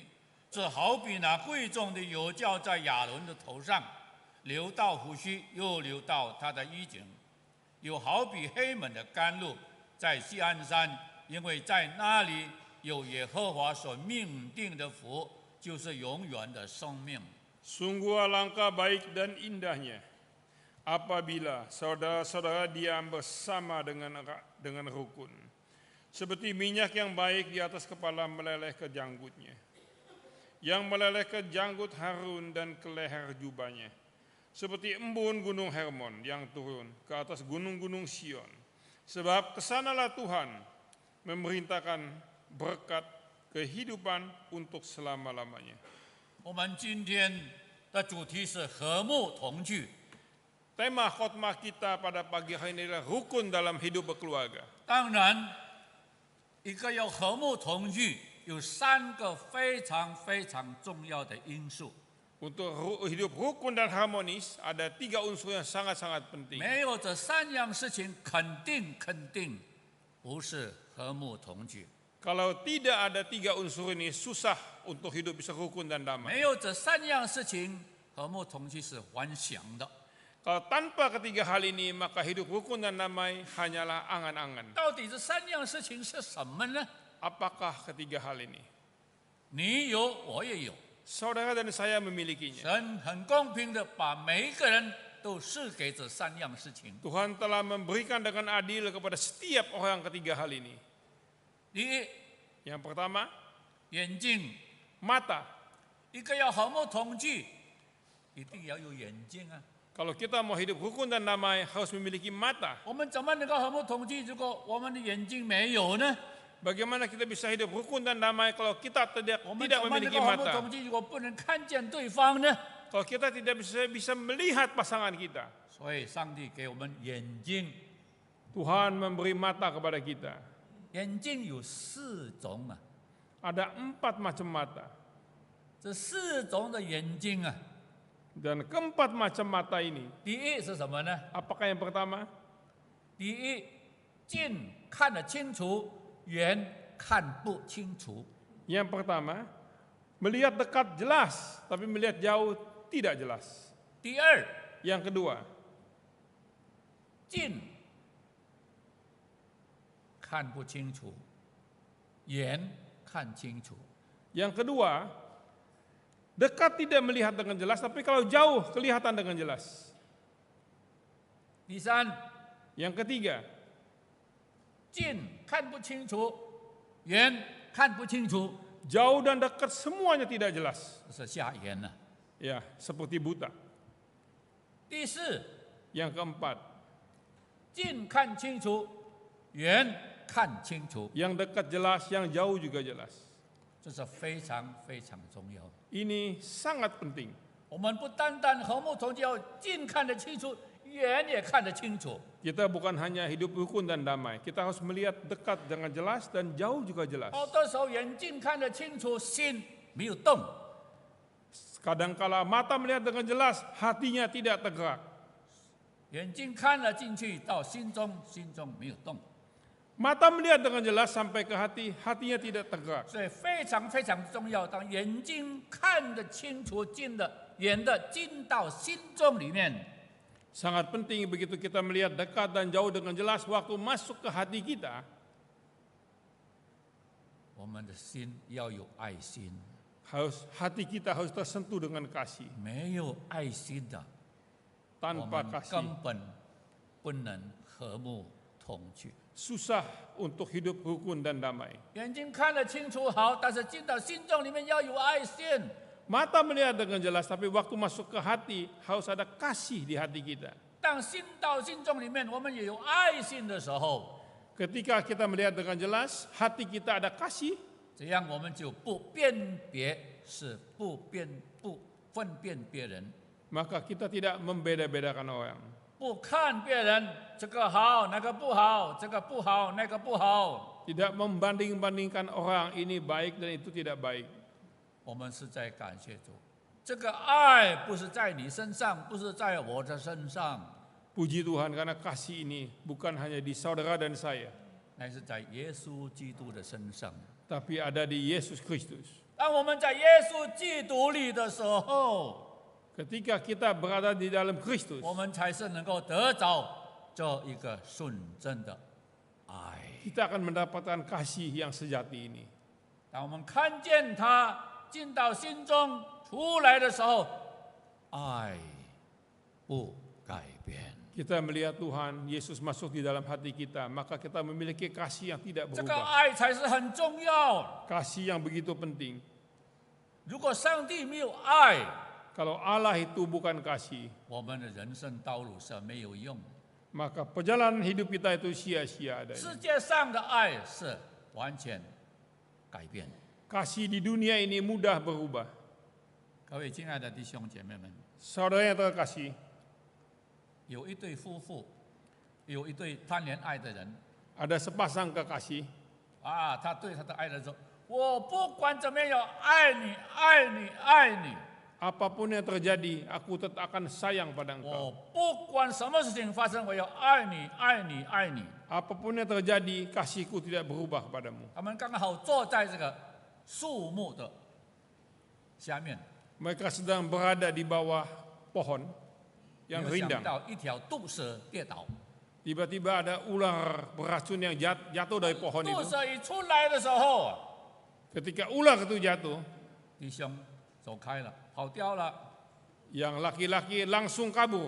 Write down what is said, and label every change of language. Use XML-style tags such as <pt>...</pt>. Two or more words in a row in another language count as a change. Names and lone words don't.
<zh>这好比那贵重的油浇在亚伦的头上，流到胡须，又流到他的衣襟；又好比黑门的甘露在锡安山，因为在那里有耶和华所命定的福，就是永远的生命。</zh> <id>Sungguh alangkah baik dan indahnya apabila saudara-saudara diam bersama dengan rukun. Seperti minyak yang baik di atas kepala meleleh ke janggutnya. Yang meleleh ke janggut Harun dan ke leher jubahnya. Seperti embun gunung Hermon yang turun ke atas gunung-gunung Sion. Sebab kesanalah Tuhan memerintahkan berkat kehidupan untuk selama-lamanya.</id> <zh>我们今天的主题是和睦同居。</zh> <id>Tema khotbah kita pada pagi hari ini adalah rukun dalam hidup berkeluarga.</id> <zh>当然，一个要和睦同居，有3个非常非常重要的因素。</zh> <id>Untuk hidup rukun dan harmonis ada 3 unsur yang sangat-sangat penting.</id> <zh>没有这3样事情，肯定不是和睦同居。</zh> <id>Kalau tidak ada 3 unsur ini susah untuk hidup bisa rukun dan damai.</id> <zh>没有这3样事情，和睦同居是幻想的。</zh> <id>Kalau tanpa ketiga hal ini maka hidup rukun dan damai hanyalah angan-angan.</id> <zh>到底这3样事情是什么呢？</zh> <id>Apakah ketiga hal ini?</id> <zh>你有，我也有。</zh> <id>Saudara dan saya memilikinya.</id> <zh>神很公平的把每一个人都赐给这3样事情。</zh> <id>Tuhan telah memberikan dengan adil kepada setiap orang ketiga hal ini.</id> <zh>第一，</zh> <id>Yang pertama,</id> <zh>眼睛，</zh> <id>mata.</id> <zh>一个要和睦同居，一定要有眼睛啊。</zh> <id>Kalau kita mau hidup rukun dan damai harus memiliki mata.</id> <zh>我们怎么能够和睦同居？如果我们的眼睛没有呢？</zh> <id>Bagaimana kita bisa hidup rukun dan damai kalau kita tidak</id> <zh>我们怎么能</zh> <id>memiliki</id> <zh>够和睦</zh> <id>mata?</id> <zh>同居？如果不能看见对方呢？</zh> <id>Kalau kita tidak bisa melihat pasangan kita.</id> <zh>所以，上帝给我们眼睛，</zh> <id>Tuhan memberi mata kepada kita.</id> <zh>眼睛有4种啊。</zh> <id>Ada 4 macam mata.</id> <zh>这4种的眼睛啊，</zh> <id>Dan keempat macam mata ini,</id> <zh>第一是什么呢？</zh> <id>apakah yang pertama?</id> <zh>第一，近看得清楚，远看不清楚。</zh> <id>Yang pertama, melihat dekat jelas, tapi melihat jauh tidak jelas.</id> <zh>第二，</zh> <id>Yang kedua,</id> <zh>近看不清楚，远看清楚。</zh> <id>yang kedua, dekat tidak melihat dengan jelas, tapi kalau jauh kelihatan dengan jelas.</id> <zh>第三，</zh> <id>Yang ketiga,</id> <zh>近看不清楚，远看不清楚，</zh> <id>jauh dan dekat semuanya tidak jelas.</id> <zh>这是瞎眼了。</zh> <id>Ya, seperti buta.</id> <zh>第四，</zh> <id>Yang keempat,</id> <zh>近看清楚，远看清楚，</zh> <id>yang dekat jelas, yang jauh juga jelas.</id> <zh>这是非常非常重要的。</zh> <id>Ini sangat penting.</id> <zh>我们不单单和睦同居，要近看得清楚，远也看得清楚。</zh> <id>Kita bukan hanya hidup rukun dan damai, kita harus melihat dekat dengan jelas dan jauh juga jelas.</id> <zh>好多时候眼睛看得清楚，心没有动。</zh> <id>Kadangkala mata melihat dengan jelas, hatinya tidak tergerak.</id> <zh>眼睛看了进去到心中，心中没有动，</zh> <id>Mata melihat dengan jelas sampai ke hati, hatinya tidak tergerak.</id> <zh>所以非常非常重要。当眼睛看得清楚，进的远的进到心中里面。</zh> <id>Sangat penting begitu kita melihat dekat dan jauh dengan jelas waktu masuk ke hati kita.</id> <zh>我们的心要有爱心，</zh> <id>Hati kita harus tersentuh dengan kasih.</id> <zh>没有爱心的，我</zh> <id>Tanpa</id> <zh>们</zh> <id>kasih</id> <zh>根本不能和睦同居。</zh> <id>susah untuk hidup rukun dan damai.</id> <zh>眼睛看得清楚好，但是进到心中里面要有爱心。</zh> <id>Mata melihat dengan jelas, tapi waktu masuk ke hati harus ada kasih di hati kita.</id> <zh>当心到心中里面，我们也有爱心的时候，</zh> <id>Ketika kita melihat dengan jelas, hati kita ada kasih,</id> <zh>这样我们就不辨别，是不分辨别人，</zh> <id>maka kita tidak membeda-bedakan orang.</id> <zh>不看别人这个好那个不好，这个不好那个不好。</zh> <id>Tidak membanding-bandingkan orang ini baik dan itu tidak baik.</id> <zh>我们是在感谢主，这个爱不是在你身上，不是在我的身上，</zh> <id>Puji Tuhan karena kasih ini bukan hanya di saudara dan saya,</id> <zh>乃是在耶稣基督的身上。</zh> <id>tapi ada di Yesus Kristus.</id> <zh>当我们在耶稣基督里的时候，</zh> <id>Ketika kita berada di dalam Kristus,</id> <zh>我们才是能够得着这一个纯正的爱。</zh> <id>kita akan mendapatkan kasih yang sejati ini.</id> <zh>当我们看见他进到心中出来的时候，爱不改变。</zh> <id>Kita melihat Tuhan, Yesus masuk di dalam hati kita, maka kita memiliki kasih yang tidak</id> <zh>这个</zh> <id>berubah.</id> <zh>爱才是很重要。</zh> <id>Kasih yang begitu penting.</id> <zh>如果上帝没有爱，</zh> <id>Kalau Allah itu bukan kasih,</id> <zh>我们的人生道路是没有用。</zh> <id>maka perjalanan hidup kita itu sia-sia</id> <zh>世</zh> <id>adanya.</id> <zh>界上的爱是完全改变。</zh> <id>Kasih di dunia ini mudah berubah.</id> <zh>各位亲爱的弟兄姐妹们，</zh> <id>Saudara yang terkasih,</id> <zh>有一对夫妇，有一对贪恋爱的人</zh> <id>ada sepasang kekasih.</id> <zh>啊，他对他的爱人说：“我不管怎么样，爱你，爱你，爱你。</zh> <id>Apapun yang terjadi, aku tetap akan sayang pada</id> <zh>我</zh> <id>engkau.</id> <zh>不管什么事情发生，我要爱你，爱你，爱你。”</zh> <id>Apapun yang terjadi, kasihku tidak berubah padamu.</id> <zh>他们刚好坐在这个树木的下面，</zh> <id>Mereka sedang berada di bawah pohon</id> <zh>没</zh> <id>yang</id> <zh>有想</zh> <id>rindang.</id> <zh>到一条毒蛇跌倒。</zh> <id>Tiba-tiba ada ular beracun yang jatuh dari pohon</id> <zh>毒</zh> <id>itu.</id> <zh>蛇一出来的时候啊，</zh> <id>Ketika ular itu jatuh,</id> <zh>弟兄走开了，跑掉了。</zh> <id>yang laki-laki langsung kabur.</id>